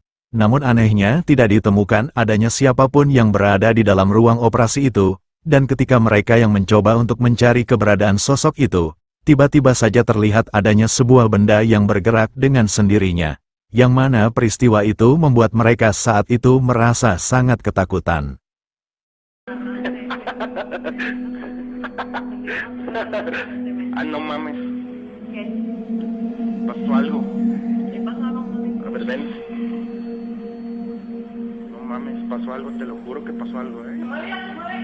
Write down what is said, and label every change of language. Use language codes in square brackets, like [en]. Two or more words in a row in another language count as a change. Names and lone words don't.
[id] Namun anehnya tidak ditemukan adanya siapapun yang berada di dalam ruang operasi itu, dan ketika mereka yang mencoba untuk mencari keberadaan sosok itu, tiba-tiba saja terlihat adanya sebuah benda yang bergerak dengan sendirinya, yang mana peristiwa itu membuat mereka saat itu merasa sangat ketakutan. [es] Ah, no mames. ¿Qué? Pasó algo. ¿Qué pasó? A ver, ven. No mames, pasó algo, te lo juro que pasó algo,